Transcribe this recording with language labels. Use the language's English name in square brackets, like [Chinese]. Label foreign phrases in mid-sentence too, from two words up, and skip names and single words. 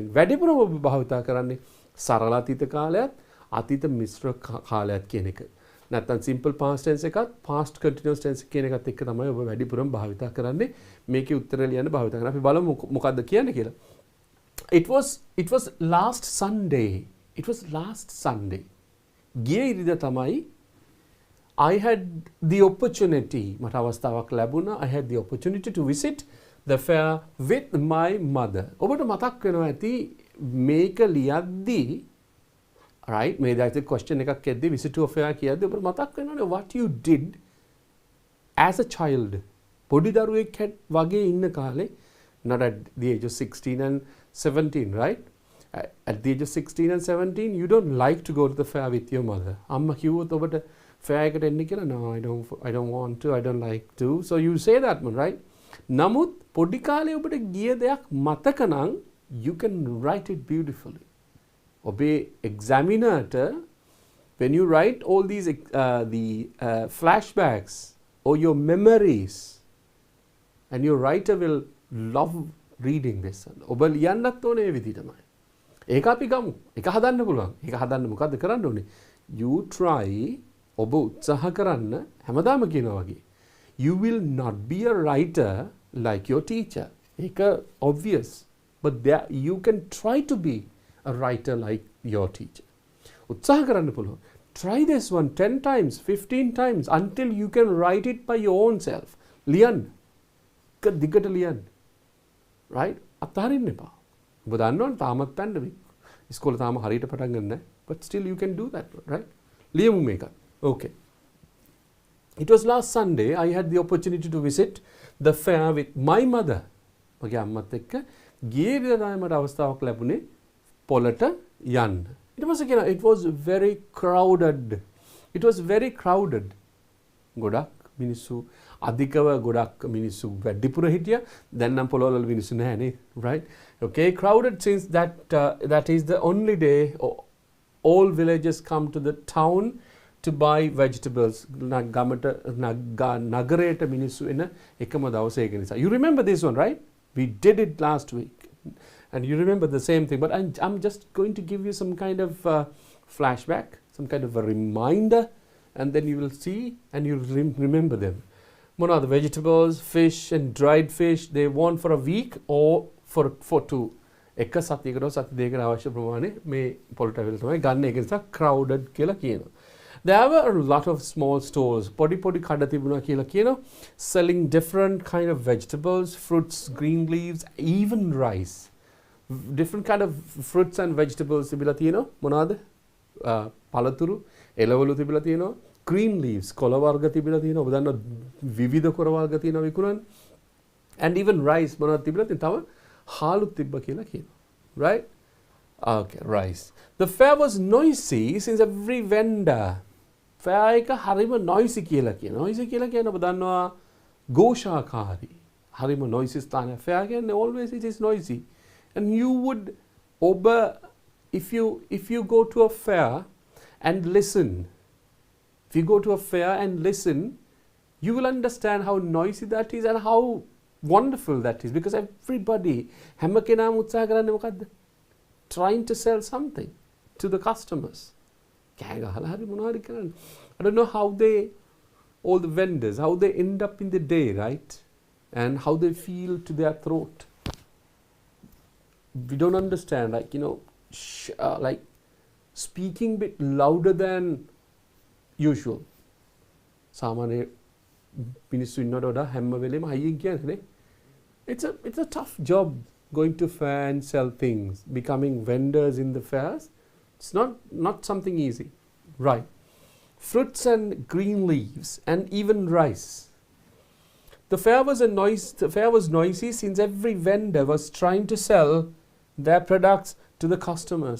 [Sinhala] වැඩිපුරම ඔබ භාවිතා කරන්නේ සරල අතීත කාලයත් අතීත මිශ්‍ර කාලයත් කියන එක. නැත්නම් [English] simple past tense [Sinhala] එකත් [English] past continuous tense [Sinhala] කියන එකත් එක්ක තමයි ඔබ වැඩිපුරම භාවිතා කරන්නේ. මේකේ උත්තර ලියන්න භාවිතා කරනවා. අපි බලමු මොකද්ද කියන්නේ කියලා. [English] It was last Sunday. It was last Sunday. [Sinhala] ගිය ඉරිදා තමයි [English] I had the opportunity, [Sinhala] මට අවස්ථාවක් ලැබුණා. [English] I had the opportunity to visit the fair with my mother. [Sinhala] ඔබට මතක් වෙනවා ඇති මේක ලියද්දී, right? මේ දැක්ක question එකක් එද්දී [English] visit to a fair [Sinhala] කියද්දී ඔබට මතක් වෙනවනේ [English] what you did as a child. [Sinhala] පොඩි දරුවෙක් වගේ ඉන්න කාලේ, [English] not at the age of 16 and 17, right? At the age of 16 and 17, you don't like to go to the fair with your mother. [Sinhala] අම්මා කිව්වොත් ඔබට fair එකට එන්න කියලා, [English] no, I don't want to, I don't like to. So you say that one, right? [Sinhala] නමුත් පොඩි කාලේ ඔබට ගිය දෙයක් මතක නම් [English] you can write it beautifully. ඔබේ examiner-ට when you write all these flashbacks or your memories, and your writer will love reading this. [Sinhala] ඔබ ලියන්නත් ඕනේ ඒ විදිහටමයි. ඒක අපි ගමු. ඒක හදන්න පුළුවන්. ඒක හදන්න මොකද්ද කරන්න ඕනේ? [English] You try, [Sinhala] ඔබ උත්සාහ කරන්න හැමදාම කියනවා වගේ. [English] You will not be a writer like your teacher. [Sinhala] ඒක obvious. [English] But there, you can try to be a writer like your teacher. [Sinhala] උත්සාහ කරන්න පුළුවන්. [English] Try this one 10 times, 15 times until you can write it by your own self. [Sinhala] ලියන්න. දිගට ලියන්න. Right? අත්හරින්න එපා. ඔබ දන්නවනේ තාමත් පැන්න ඉස්කෝලේ තාම හරියට පටන් ගන්න නැහැ. [English] But still you can do that, right? [Sinhala] ලියමු මේක. [English] Okay. It was last Sunday I had the opportunity to visit the fair with my mother. [Sinhala] මගේ අම්මත් එක්ක ගියේ ඉරිදා මට අවස්ථාවක් ලැබුණේ පොළට යන්න. ඊට පස්සේ කියනවා [English] it was very crowded. It was very crowded. [Sinhala] ගොඩක් මිනිස්සු අධිකව ගොඩක් මිනිස්සු වැඩිපුර හිටියා. දැන් නම් පොළවල මිනිස්සු නැහැනේ, right? [English] Okay, crowded since that is the only day all villagers come to the town to buy vegetables. [Sinhala] නගරයට මිනිස්සු එන එකම දවස ඒක නිසා. [English] You remember this one, right? We did it last week. And you remember the same thing. But I'm just going to give you some kind of flashback, some kind of a reminder, and then you will see and you'll remember them. What are the vegetables, fish and dried fish? They want for a week or for two. [Sinhala] එක සතියකට සති දෙකකට අවශ්‍ය ප්‍රමාණය මේ පොළට අවිල තමයි ගන්න. ඒක නිසා crowded කියලා කියනවා. [English] There were a lot of small stores. [Sinhala] පොඩි කඩ තිබුණා කියලා කියනවා. [English] Selling different kind of vegetables, fruits, green leaves, even rice. Different kind of fruits and vegetables [Sinhala] තිබිලා තියෙනවා. මොනවාද? පළතුරු, එළවලු තිබිලා තියෙනවා. [English] Green leaves, [Sinhala] කොළ වර්ග තිබිලා තියෙනවා. ඔබ දන්නවා විවිධ කොළ වර්ග තියෙනවා විකුණන්නේ. [English] And even rice [Sinhala] මොනවද තිබිලා තියෙනවා? තව හාලුත් තිබ්බ කියලා කියනවා. [English] Right? Okay, rice. The fair was noisy since every vendor. [Sinhala] fair එක හරිම noisy කියලා කියනවා. noisy කියලා කියන්නේ ඔබ දන්නවා ഘോഷාකාරී. [English] හරිම noisy ස්ථානය. fair කියන්නේ always it is noisy. And you would if you go to a fair and listen, if you go to a fair and listen, you will understand how noisy that is and how wonderful that is, because everybody [Sinhala] හැම කෙනාම උත්සාහ කරන්නේ මොකද්ද? [English] Trying to sell something to the customers. [Sinhala] කෑ ගහලා හරි මොනවා හරි කරන්නේ. [English] I don't know how all the vendors, how they end up in the day, right? And how they feel to their throat. we don't understand, like, you know, like speaking a bit louder than usual. [Sinhala] Samane මිනිස්සු ඉන්නවට වඩා හැම වෙලේම හයියෙන් කියන්නේ. [English] It's a tough job going to fair and sell things, becoming vendors in the fairs. It's not something easy. Right. Fruits and green leaves and even rice. The fair was noisy since every vendor was trying to sell their products to the customers.